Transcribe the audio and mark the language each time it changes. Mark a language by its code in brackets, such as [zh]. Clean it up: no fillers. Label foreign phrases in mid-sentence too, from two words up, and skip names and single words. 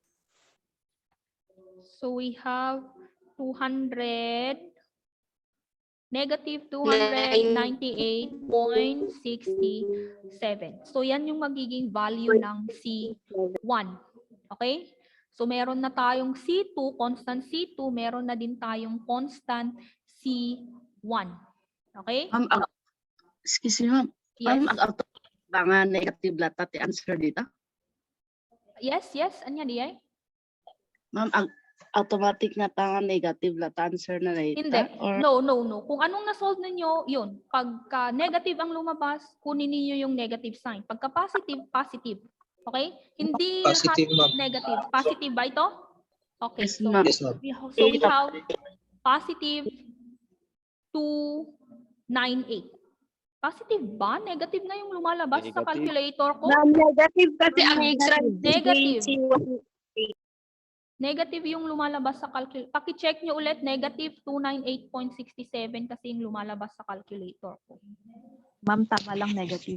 [en] So we have 200, negative 298.67. [tl] So yan yung magiging value ng C1. Okay? So meron na tayong C2, [en] constant C2, [tl] meron na din tayong [en] constant C1. [tl] Okay? [en] Ma'am, excuse me, ma'am. Yes. [tl] Ma'am, ang negative lahat ti answer dito. [en] Yes. [ilo] Anya diay? [tl] Ma'am, ang automatic na tanga negative lahat answer na dito. Hindi. [en] Or No. [tl] Kung anong na-solve ninyo, yun. Pagka negative ang lumabas, kunin niyo yung [en] negative sign. [tl] Pagka positive, positive. Okay? Hindi Positive, lahat ma'am. negative. Positive ba ito? Okay. [en] Yes, So, ma'am. Yes, ma'am. so we have positive 298. [tl] Positive ba? Negative na yung lumalabas sa calculator ko? Negative kasi ang exam. Negative. Negative yung lumalabas sa calculator. Paki-check nyo ulit, negative 298.67 kasi yung lumalabas sa calculator ko. Ma'am, tama lang negative.